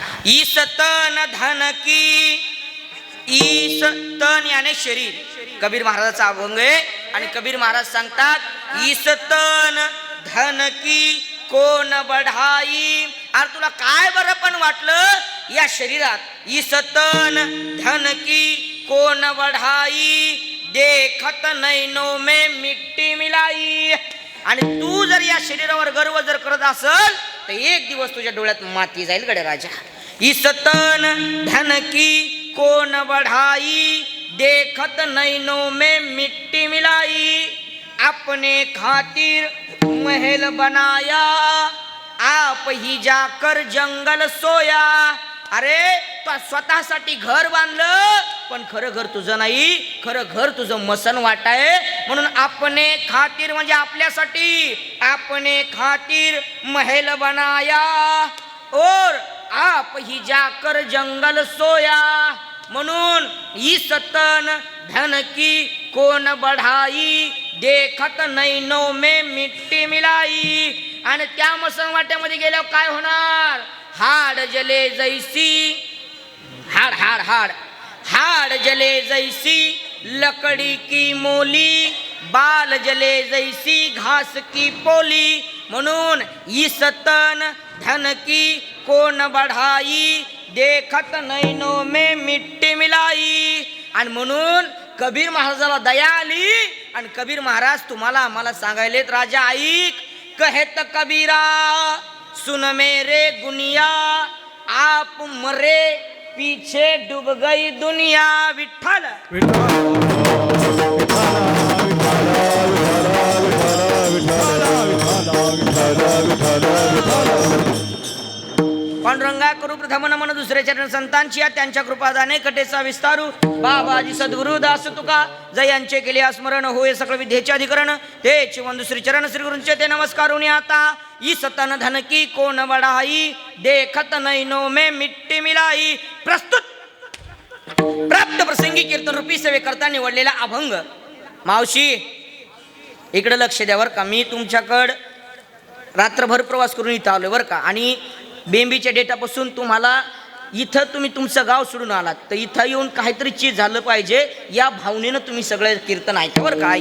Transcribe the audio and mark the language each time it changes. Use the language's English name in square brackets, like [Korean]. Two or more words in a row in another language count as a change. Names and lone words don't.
[Hindi] ईस तन धन की, ईस तन [Marathi] याने शरीर, कबीर महाराजाचा अभंग आहे. आणि कबीर महाराज सांगतात [Hindi] ईस तन धन की कोण बढाई. [Marathi] अरे तुला काय बरं पण वाटलं या शरीरात, [Hindi] ईस तन धन की कोण बढाई, देखत नैनो में मिट्टी मिलाई. [Marathi] आणि तू जर या शरीरावर गर्व जर करत असल तर एक दिवस तुझ्या डोळ्यात माती जाईल गडे राजा. [Hindi] ईस तन धन की कोण बढ़ाई, देखत नैनो में मिट्टी मिलाई. अपने खातिर महल बनाया, आप ही जाकर जंगल सोया. [Marathi] अरे तू स्वतःसाठी घर बांधलं पण खरं घर तुझं नाही, खरं घर तुझं मसन वाट आहे. म्हणून [Hindi] अपने खातिर [Marathi] म्हणजे आपल्यासाठी, [Hindi] अपने खातिर महल बनाया और आप ही जाकर जंगल सोया. म्हणून ईस तन धन की कोण बढ़ाई, देखत नैनो में मिट्टी मिलाई. [Marathi] आणि त्या मसन वाट्यामध्ये गेल्यावर काय होणार, [Hindi] हाड जले जैसी, हाड हाड हाड हाड जले जैसी लकड़ी की मोली, बाल जले जैसी घास की पोली. म्हणून ईस तन धन की कोण बढ़ाई, देखत नैनो में मिट्टी मिलाई. [Marathi] आणि म्हणून कबीर महाराजाला दया आली आणि कबीर महाराज तुम्हाला आम्हाला सांगायलेत राजा ऐक. [Hindi] कहत कबीरा सुन मेरे गुनिया, आप मरे पीछे डूब गई दुनिया. [Marathi] विठ्ठल पांडुरंगा करू प्रथम नमन दुसरे चरण संतांची, त्यांच्या कृपादाने कटेचा विस्तारू. बाबाजी सद्गुरु दास तुका जयांचे केले स्मरण, होय सकळ विद्येचे अधिकरण. तेच वंदू श्री चरण श्री गुरूंचे ते नमस्कारुनी आता. [Hindi] ईस तन धन की कोण बढ़ाई, देखत नैनो में मिट्टी मिलाई. [Marathi] प्रस्तुत प्राप्त प्रसंगी कीर्तन रूपी सेवे करता निवडलेला अभंग. मावशी इकडे लक्ष द्या बरं का, मी तुमच्याकडं रात्रभर प्रवास करून इथं आलोय बरं का. आणि बेंबीच्या डेटापासून तुम्हाला इथं तुम्ही तुमचं गाव सोडून आलात तर इथं येऊन काहीतरी चीज झालं पाहिजे या भावनेनं तुम्ही सगळे कीर्तन ऐका बरं का.